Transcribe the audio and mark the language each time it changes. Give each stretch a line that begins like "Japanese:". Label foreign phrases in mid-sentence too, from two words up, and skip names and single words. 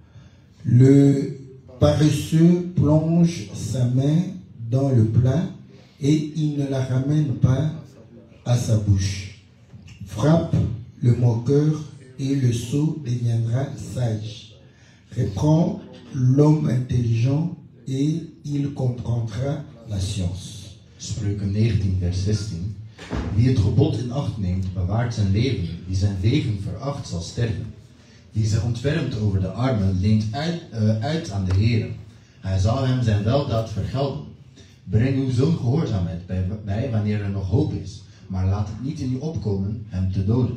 French: Le paresseux plonge sa main dans le plat et il ne la ramène pas à sa bouche. Frappe le moqueur et le sot deviendra sage. Reprends l'homme intelligent et il comprendra la science.
Dutch: Spreuken 19 vers 16. Wie het gebod in acht neemt, bewaart zijn leven. Wie zijn wegen veracht, zal sterven. Wie zich ontfermt over de armen, leent uit aan de Heer. Hij zal hem zijn weldaad vergelden. Breng uw zoon gehoorzaamheid bij wanneer er nog hoop is, maar laat het niet in u opkomen hem te doden.